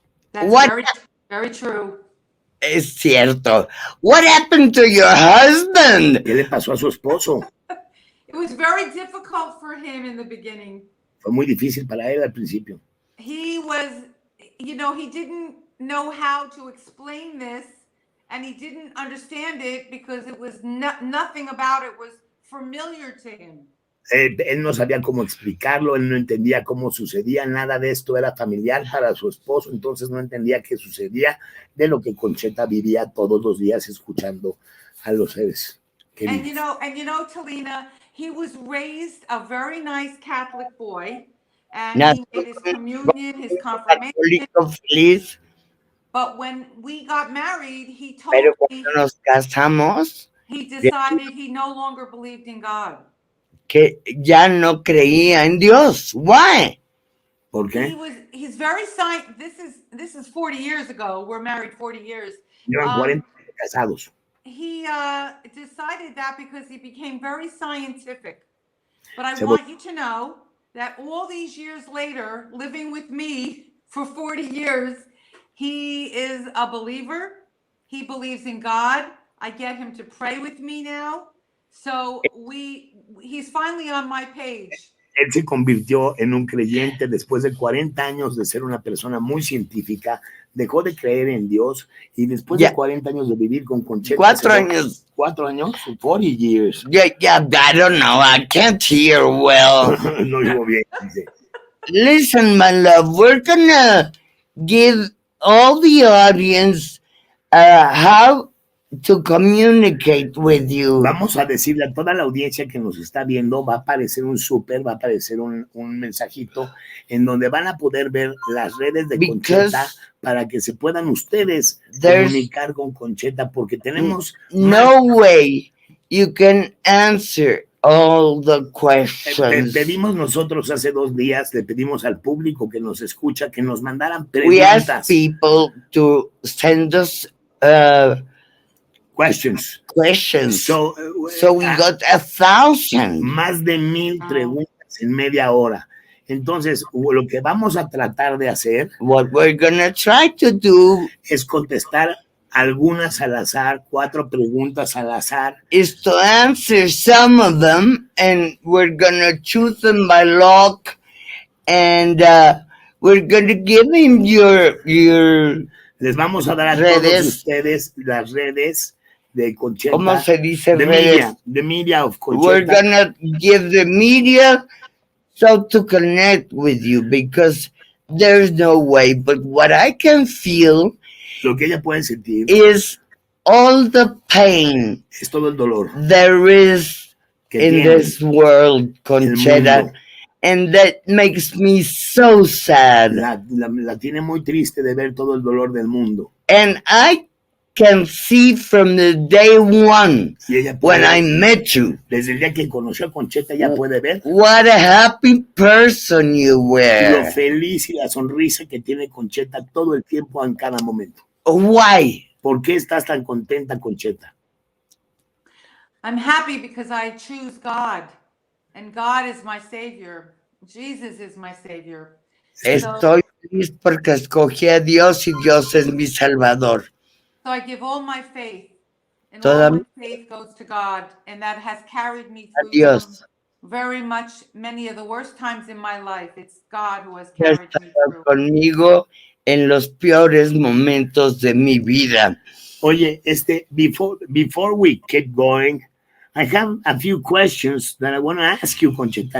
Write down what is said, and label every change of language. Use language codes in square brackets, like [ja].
[en] That's very true. [es] Es cierto. [en] What happened to your husband? [es] ¿Qué le pasó a su esposo? [en] It was very difficult for him in the beginning. [es] Fue muy difícil para él al principio. [en] He was, he didn't know how to explain this, and he didn't understand it because it was nothing about it was familiar to him. [es] Él no sabía cómo explicarlo, él no entendía cómo sucedía, nada de esto era familiar para su esposo, entonces no entendía qué sucedía de lo que Concetta vivía todos los días escuchando a los seres queridos. [en] And you know, Talina, he was raised a very nice Catholic boy, and he made his communion, his confirmation. But when we got married, he told me [es] nos casamos, [en] he decided he no longer believed in God. [es] Que ya no creía en Dios. [en] Why? [es] ¿Por qué? [en] He's very this is 40 years ago. We're married 40 years. [es] Llevan 40 casados. [en] He decided that because he became very scientific. But I want you to know that all these years later, living with me for 40 years, he is a believer. He believes in God. I get him to pray with me now. So he's finally on my page. [es] Él se convirtió en un creyente después de 40 años de ser una persona muy científica, dejó de creer en Dios y después de 40 años de vivir con Concetta. 4 años. 4 años, [en] 40 years. Yeah, I don't know. I can't hear well. [es] No oigo bien, dice. [en] Listen, my love, we're gonna give all the audience how to communicate with you. [es] Vamos a decirle a toda la audiencia que nos está viendo, va a aparecer un va a aparecer un mensajito en donde van a poder ver las redes de Concetta para que se puedan ustedes comunicar con Concetta, porque tenemos [en] no way you can answer all the questions. [es] Pedimos nosotros hace 2 días, le pedimos al público que nos escucha que nos mandaran [en] We [es] preguntas. [en] asked people to send us questions. So we got 1,000. [es] Más de 1,000 preguntas en media hora. Entonces, lo que vamos a tratar de hacer, [en] what we're gonna try to do, [es] es contestar algunas al azar, 4 preguntas al azar. [en] Is to answer some of them, and we're gonna choose them by luck, and we're gonna give him your. [es] Les vamos a dar a redes. Todos ustedes las redes de Concetta. ¿Cómo se dice [en] redes? The media of Concetta. We're gonna give the media so to connect with you, because there's no way. But what I can feel, [es] lo que ella puede sentir, [en] is all the pain, [es] es todo el dolor [en] there is in this world, Concetta, and that makes me so sad. [es] La tiene muy triste de ver todo el dolor del mundo. [en] And I can see from the day one when I met you, [es] desde el día que conoció a Concetta, ya puede ver [en] what a happy person you were. [es] Lo feliz y la sonrisa que tiene Concetta todo el tiempo, en cada momento. [en] Why? [es] ¿Por qué estás tan contenta, Concetta? [en] I'm happy because I choose God, and God is my Savior. Jesus is my Savior. [es] Estoy feliz porque escogí a Dios y Dios es mi Salvador. [en] So I give all my faith, and all my faith goes to God, and that has carried me through very much many of the worst times in my life. It's God who has carried me through. [es] Conmigo en los peores momentos de mi vida. [en] Oye, before we keep going, I have a few questions that I want to ask you, Concetta.